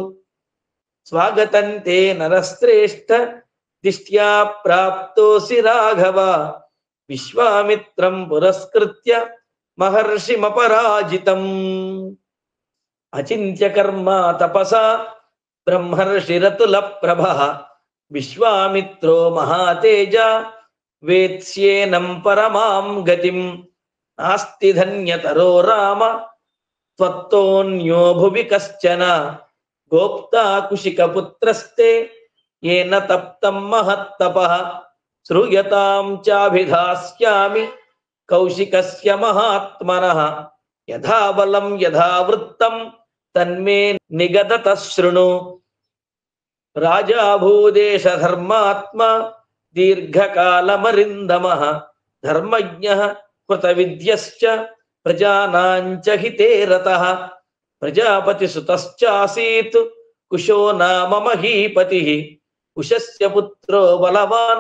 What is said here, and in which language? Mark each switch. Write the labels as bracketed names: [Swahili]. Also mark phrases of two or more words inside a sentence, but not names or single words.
[Sanskrit] స్వాగతంతే నరశ్రేష్ఠ దిష్ట్యా ప్రాప్తోసి రాఘవ విశ్వామిత్రం పురస్కృత్య మహర్షిమపరాజితం అచింత్య కర్మ తపసా బ్రహ్మర్షిరతుల ప్రభః విశ్వామిత్రో మహాతేజ వేత్స్యేనం పరమాం గతిం నాస్తి ధన్యతరో రామ త్వత్తోన్యో భువి కశ్చన గోప్తా కుశికపుత్రస్తే येन तप्तं महत्तपः श्रूयतां चाभिधास्यामि कौशिकस्य महात्मनः यथा बलं यथा वृत्तं तन्मे निगदतः शृणु రాజా భూదేశ ధర్మాత్మ దీర్ఘకాలమరిందమః ధర్మజ్ఞః కృతవిద్యశ్చ ప్రజానాంచ హితే రతః ప్రజాపతిసుతశ్చాసీత్ కుశో నామ మహీపతిః కుశస్య పుత్రో బలవాన్